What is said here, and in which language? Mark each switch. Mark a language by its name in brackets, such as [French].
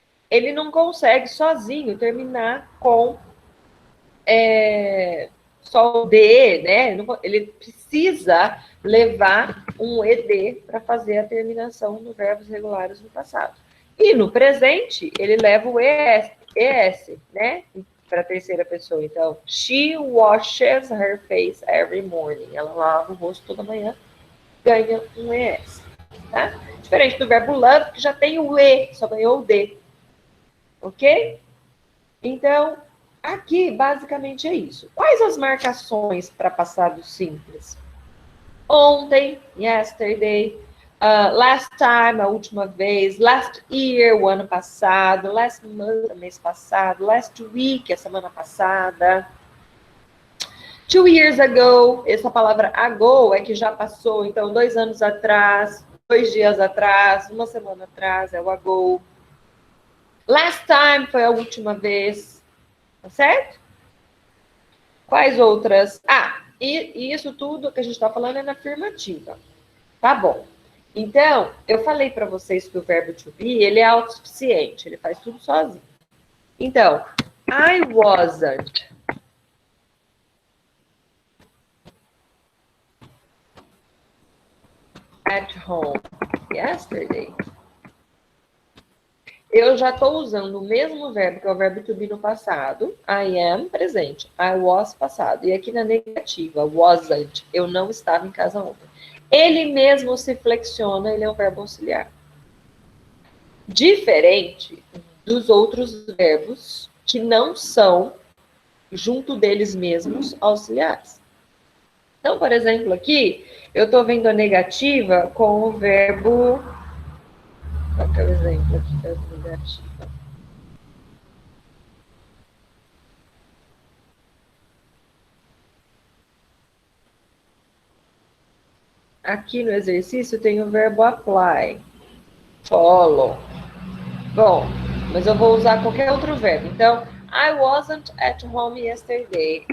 [Portuguese] Ele não consegue sozinho terminar com só o D, né? Ele precisa levar um ED para fazer a terminação dos verbos regulares no passado. E no presente, ele leva o ES, né? Para a terceira pessoa. [English] Então, she washes her face every morning. [Portuguese] Ela lava o rosto toda manhã, ganha um ES. Tá? Diferente do verbo love, que já tem o E, só ganhou o D. Ok? Então, aqui, basicamente, é isso. Quais as marcações para passado simples? Ontem, yesterday, [English] last time, [Portuguese] a última vez, [English] last year, [Portuguese] o ano passado, [English] last month, [Portuguese] mês passado, [English] last week, [Portuguese] a semana passada. [English] 2 years ago, [Portuguese] essa palavra ago é que já passou, então 2 anos atrás, 2 dias atrás, uma semana atrás, é o ago. [English] Last time [Portuguese] foi a última vez, tá certo? Quais outras? E isso tudo que a gente está falando é na afirmativa. Tá bom. Então, eu falei para vocês que o verbo to be, ele é autossuficiente, ele faz tudo sozinho. [English] Então, I wasn't at home yesterday. [Portuguese] Eu já estou usando o mesmo verbo, que é o verbo to be no passado. [English] I am, [Portuguese] presente. [English] I was, [Portuguese] passado. E aqui na negativa, wasn't. Eu não estava em casa ontem. Ele mesmo se flexiona, ele é um verbo auxiliar. Diferente dos outros verbos que não são, junto deles mesmos, auxiliares. Então, por exemplo, aqui, eu estou vendo a negativa com o verbo... Qual que é o exemplo aqui da negativa? Aqui no exercício tem o verbo apply, follow. Bom, mas eu vou usar qualquer outro verbo. [English] Então, I wasn't at home yesterday.